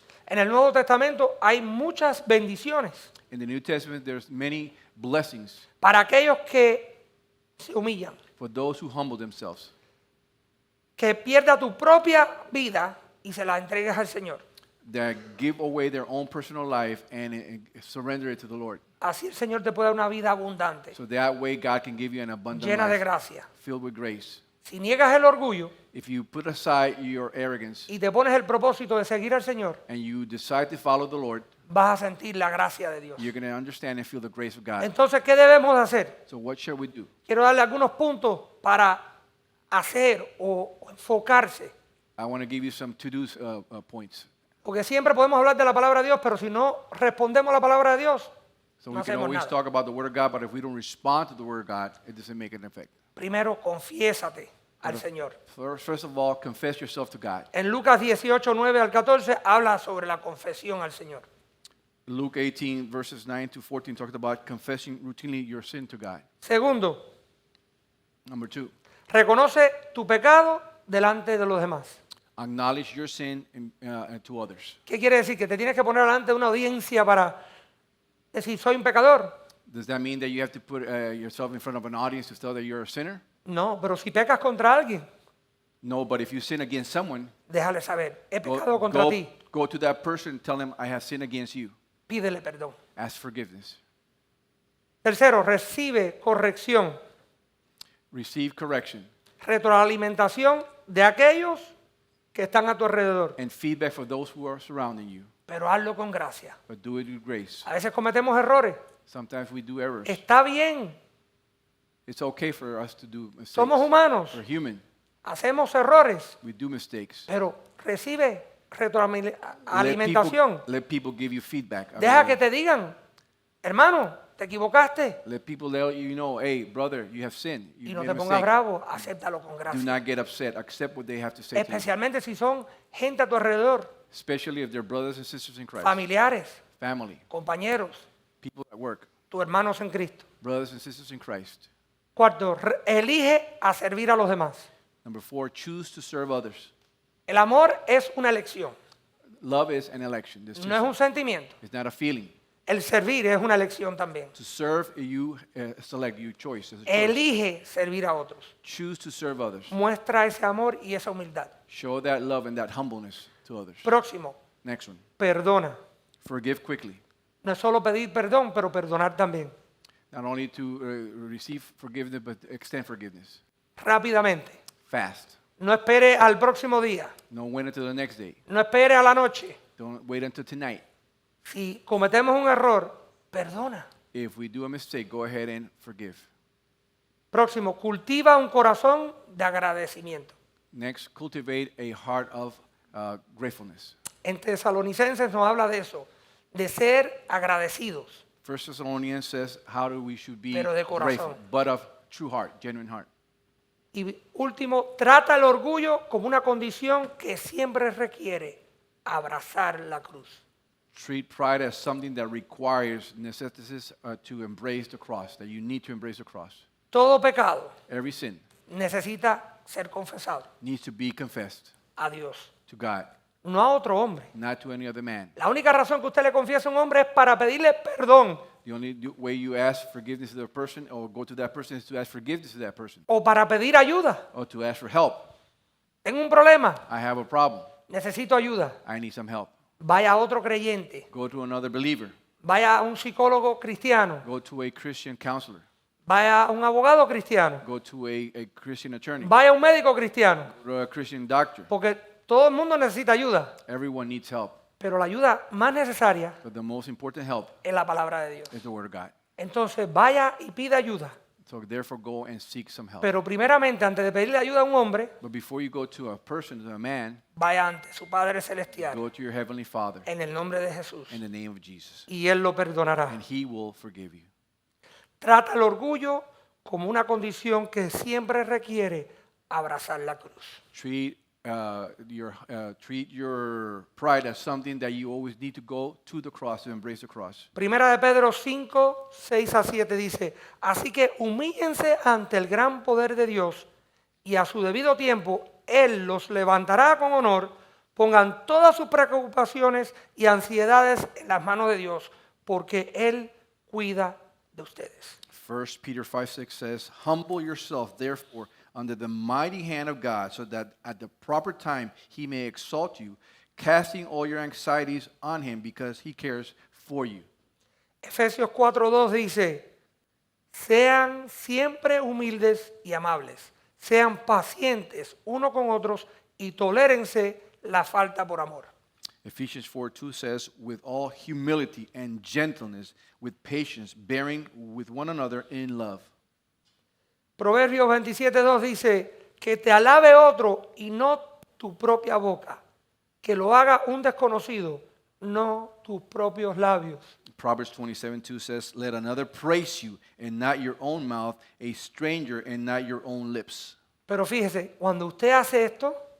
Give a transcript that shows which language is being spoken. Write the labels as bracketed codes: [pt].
[es] En el Nuevo Testamento hay muchas bendiciones [en] In the New Testament, there's many blessings [es] para aquellos que se humillan. [en] for those who humble themselves. [es] Que pierda tu propia vida y se la entregues al Señor. [en] That give away their own personal life and surrender it to the Lord. [es] Así el Señor te puede dar una vida abundante, [en] So that way God can give you an abundant [es] llena de [en] life [es] gracia. [en] filled with grace. [es] Si niegas el orgullo [en] If you put aside your arrogance [es] y te pones el propósito de seguir al Señor, [en] and you decide to follow the Lord, [es] vas a sentir la gracia de Dios. [en] you're going to understand and feel the grace of God. [es] Entonces, ¿qué debemos de hacer? [en] So what shall we do? [es] Quiero darle algunos puntos para hacer o enfocarse. [en] I want to give you some to-do points. [es] Porque siempre podemos hablar de la palabra de Dios, pero si no respondemos a la palabra de Dios, [en] So [es] no [en] we can [es] hacemos [en] always [es] nada. [en] talk about the Word of God, but if we don't respond to the Word of God, it doesn't make an effect. [es] Primero, confiésate al Señor. [en] First of all, confess yourself to God. [es] En Lucas 18, 9 al 14, habla sobre la confesión al Señor. [en] Luke 18, verses 9 to 14, talked about confessing routinely your sin to God. [es] Segundo, [en] Number 2, [es] reconoce tu pecado delante de los demás. [en] acknowledge your sin to others. [es] ¿Qué quiere decir? Que te tienes que poner delante de una audiencia para decir, soy un pecador. [en] Does that mean that you have to put yourself in front of an audience to tell that you're a sinner? [es] No, pero si pecas contra alguien, [en] No, but if you sin against someone, [es] déjale saber, he pecado contra ti, [en] go to that person and tell them, I have sinned against you. [es] pídele perdón. [en] Ask forgiveness. [es] Tercero, recibe corrección, [en] Receive correction [es] retroalimentación de aquellos que están a tu alrededor, [en] and feedback for those who are surrounding you, [es] pero hazlo con gracia. [en] but do it with grace. [es] A veces cometemos errores. [en] Sometimes we do errors. [es] Está bien, [en] It's okay for us to do mistakes. [es] somos humanos, [en] We're human. [es] hacemos errores, [en] We do mistakes. [es] pero recibe [en] Let [es] retroalimentación. [en] let people give you feedback. [es] Deja que te digan, hermano, te equivocaste. [en] Let people let you know, hey, brother, you have sinned. [es] Y [en] You [es] no [en] made a [es] pongas [en] mistake. [es] bravo, acéptalo con [en] Do [es] gracia. [en] not get upset. Accept what they have to say to you. [es] Especialmente si son gente a tu alrededor, [en] Especially if they're brothers and sisters in Christ. [es] familiares, [en] Family. [es] compañeros, [en] People at work. [es] tus hermanos en Cristo. [en] Brothers and sisters in Christ. [es] Cuarto, elige a servir a los demás. [en] Number 4, choose to serve others. [es] El amor es una elección, [en] Love is an election. [es] no es un sentimiento. [en] It's not a feeling. [es] El servir es una elección también. [en] To serve, you select your choice. As a choice. [es] Elige servir a otros. [en] Choose to serve others. [es] Muestra ese amor y esa humildad. [en] Show that love and that humbleness to others. [es] Próximo, [en] Next one. [es] perdona. [en] Forgive quickly. [es] No es solo pedir perdón, pero perdonar también. [en] Not only to receive forgiveness, but extend forgiveness. [es] Rápidamente. [en] Fast. [es] No espere al próximo día. [en] Don't wait until the next day. [es] No espere a la noche. [en] Don't wait until tonight. [es] Si cometemos un error, perdona. [en] If we do a mistake, go ahead and forgive. [es] Próximo, cultiva un corazón de agradecimiento. [en] Next, cultivate a heart of gratefulness. [es] En Tesalonicenses nos habla de eso, de ser agradecidos. [en] 1 Thessalonians says how we should be [es] Pero de corazón. [en] grateful, but of true heart, genuine heart. [es] Y último, trata el orgullo como una condición que siempre requiere abrazar la cruz. [en] Treat pride as something that requires necessities to embrace the cross, that you need to embrace the cross. [es] Todo pecado [en] Every sin [es] necesita ser confesado [en] needs to be confessed [es] a Dios, [en] to God, [es] no a otro hombre. [en] not to any other man. [es] La única razón que usted le confiesa a un hombre es para pedirle perdón [en] The only way you ask forgiveness to the person or go to that person is to ask forgiveness to that person [es] o para pedir ayuda. [en] or to ask for help. [es] Tengo un problema, [en] I have a problem. [es] necesito ayuda. [en] I need some help. [es] Vaya a otro creyente, [en] Go to another believer. [es] vaya a un psicólogo cristiano, [en] Go to a Christian counselor. [es] vaya a un abogado cristiano, [en] Go to a Christian attorney. [es] vaya a un médico cristiano, [en] Go to a Christian doctor. [es] porque todo el mundo necesita ayuda, [en] Everyone needs help. [es] pero la ayuda más necesaria [en] But the most important help [es] es la palabra de Dios. [en] is the Word of God. [es] Entonces vaya y pida ayuda, [en] So therefore go and seek some help. [es] pero primeramente antes de pedirle ayuda a un hombre, [en] But before you go to a person, to a man, [es] vaya ante su Padre Celestial [en] go to your Heavenly Father [es] en el nombre de Jesús [en] in the name of Jesus. [es] y Él lo perdonará. [en] And He will forgive you. [es] Trata el orgullo como una condición que siempre requiere abrazar la cruz. [en] Treat your pride as something that you always need to go to the cross, to embrace the cross. [es] Primera de Pedro 5, 6 a 7 dice, así que humíllense ante el gran poder de Dios y a su debido tiempo Él los levantará con honor, pongan todas sus preocupaciones y ansiedades en las manos de Dios, porque Él cuida de ustedes. [en] 1 Peter 5:6 says, humble yourself, therefore, under the mighty hand of God, so that at the proper time He may exalt you, casting all your anxieties on Him, because He cares for you. [es] Efesios 4:2 dice, sean siempre humildes y amables, sean pacientes uno con otros y tolérense la falta por amor. [en] Ephesians 4:2 says, with all humility and gentleness, with patience, bearing with one another in love. [es] Proverbios 27:2 dice, que te alabe otro y no tu propia boca, que lo haga un desconocido, no tus propios labios. [en] Proverbs 27:2 says, let another praise you, and not your own mouth, a stranger, and not your own lips. [es] Pero fíjese, cuando usted hace esto,